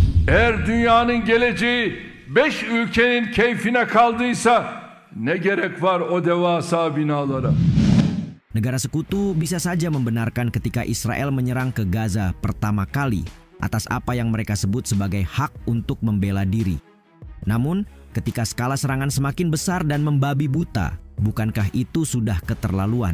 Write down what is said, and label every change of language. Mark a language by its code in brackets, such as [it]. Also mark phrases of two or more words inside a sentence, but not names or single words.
[tr] Eğer dünyanın geleceği 5 ülkenin keyfine kaldıysa ne gerek var o devasa binalara? [id] Negara sekutu bisa saja membenarkan ketika Israel menyerang ke Gaza pertama kali atas apa yang mereka sebut sebagai hak untuk membela diri. Namun, ketika skala serangan semakin besar dan membabi buta, bukankah itu sudah keterlaluan?